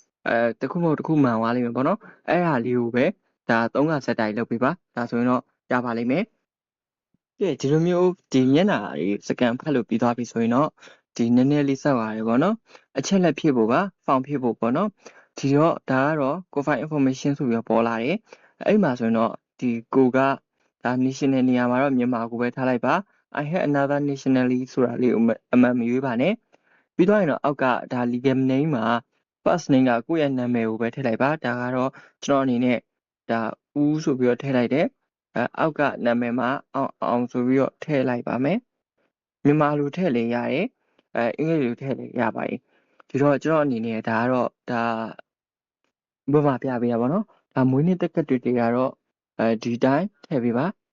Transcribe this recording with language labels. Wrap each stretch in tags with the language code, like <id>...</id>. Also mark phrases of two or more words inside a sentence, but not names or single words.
<my>တခုမဟုတ်တခုမှန်သွားလိမ့်မယ်ပေါ့နော်အဲ့ဟာလေးကိုပဲဒါ3ကဇက်တိုင်လုပ်ပေးပါဒါဆိုရင်တော့ရပါလိမ့်မယ်ကဲဒီလိုမျိုးဒီမျက်နှာလေးစကန်ဖတ်လို့ပြီးသွားပြီဆိုရင်တော့ဒီနည်းနည်းလေး စောက်ရတယ်ပေါ့နော်အချက်လက်ဖြည့်ဖို့ပါဖောင်ဖြည့်ဖို့ပေါ့နော်ဒီတော့ဒါကတော့</my> <en>Profile Information</en> <my>ဆိုပြီးတော့ပေါ်လာတယ်အဲ့မှာဆိုရင်တော့ဒီကိုကဒါ national နေရာမှာတော့မြန်မာကိုပဲထားလိုက်ပါ</my> <en>I have another nationally</en> <my>ဆိုတာလေးကိုအမှန်မရွေးပါနဲ့ပြီးတော့ရင်တော့အောက်ကဒါ</my> <en>legal name</en> <my>မှာ</my> <en>first name</en> <my>ကကိုယ့်ရဲ့နာမည်ကိုပဲထည့်လိုက်ပါဒါကတော့ကျွန်တော်အနေနဲ့ဒါဦးဆိုပြီးတော့ထည့်လိုက်တယ်အောက်ကနာမည်မှာအောင်ဆိုပြီးတော့ထည့်လိုက်ပါမယ်မြန်မာလိုထည့်လည်းရတယ်အင်္ဂလိပ်လိုထည့်လည်းရပါတယ်ဒီတော့ကျွန်တော်အနေနဲ့ဒါကတော့ဒါဥပမာပြပေးရပါတော့ဒါမွေးနေ့တက်ကတ်တွေကတော့ဒီတိုင်းထည့်ပေးပါ</my>